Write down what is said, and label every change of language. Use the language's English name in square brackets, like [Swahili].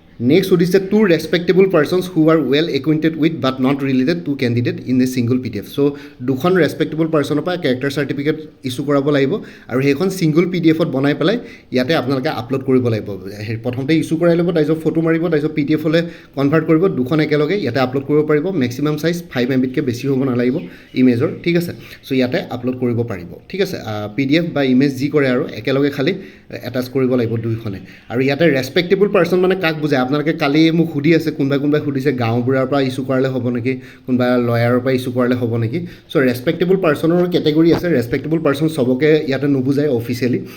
[English] Next সুধিছে to respectable persons who are well acquainted with but not related to candidate in a single PDF। [Assamese] চ' দুখন ৰেচপেক্টেবল পাৰ্চনৰ পৰা character certificate issue কৰাব লাগিব আৰু সেইখন ছিংগল PDFত বনাই পেলাই ইয়াতে আপোনালোকে আপলোড কৰিব লাগিব। প্ৰথমতে ইছ্যু কৰাই ল'ব, তাৰপিছত ফটো মাৰিব, তাৰপিছত PDF হ'লে কনভাৰ্ট কৰিব, দুখন একেলগে ইয়াতে আপলোড কৰিব পাৰিব। মেক্সিমাম চাইজ 5 MBতকৈ বেছি হ'ব নালাগিব ইমেজৰ, ঠিক আছে। চ' ইয়াতে আপলোড কৰিব পাৰিব, ঠিক আছে। PDF বা ইমেজ যি কৰে আৰু একেলগে খালি এটাচ কৰিব লাগিব দুইখনে। আৰু ইয়াতে ৰেচপেক্টেবল পাৰ্চন মানে কাক বুজায়? আপোনালোকে কালি মোক সুধি আছে, কোনোবাই সুধিছে গাঁওবুঢ়াৰ পৰা ইছ্যু কৰালে হ'ব নেকি, কোনোবা লয়াৰৰ পৰা ইছ্যু কৰালে হ'ব নেকি। চ' ৰেচপেক্টেবল পাৰ্চনৰ কেটেগৰী আছে। ৰেচপেক্টেবল পাৰ্চন চবকে ইয়াতে নুবুজায় অফিচিয়েলি।